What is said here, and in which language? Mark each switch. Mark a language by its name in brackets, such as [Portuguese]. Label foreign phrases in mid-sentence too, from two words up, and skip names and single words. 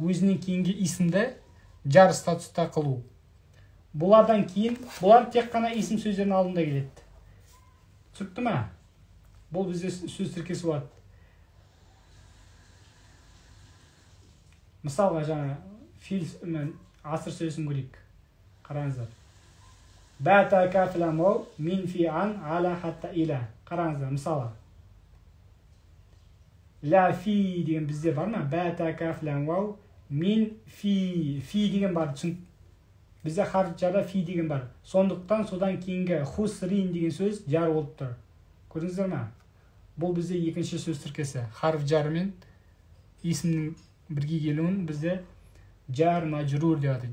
[Kazakh] өзінен кейінгі исімді жар статуста қылу. Бұлардан кейін, бұлар тек қана исім сөздердің алдында келеді. Түсінікті ме? Бұл бізде сөз тіркесі болады. Мысалға жаңа асыр сөзін көрейік. Қараңыздар. [Arabic] ب ت ك ل و من في عن على حتى إلى. [Kazakh] Қараңыздар, мысалы. [Arabic] لفي [Kazakh] деген бізде бар ма? [Arabic] ب ت ك ل و من في [Kazakh] деген бар. Бізде харф жарда фи деген бар. Сондықтан содан кейінгі хусрин деген сөз жар болып тұр. Көрдіңіздер ме? Бұл бізде екінші сөз тіркесі. Харф жары мен исімнің бірге келуін бізде [Arabic] جار مجرور [Kazakh] деп атайды.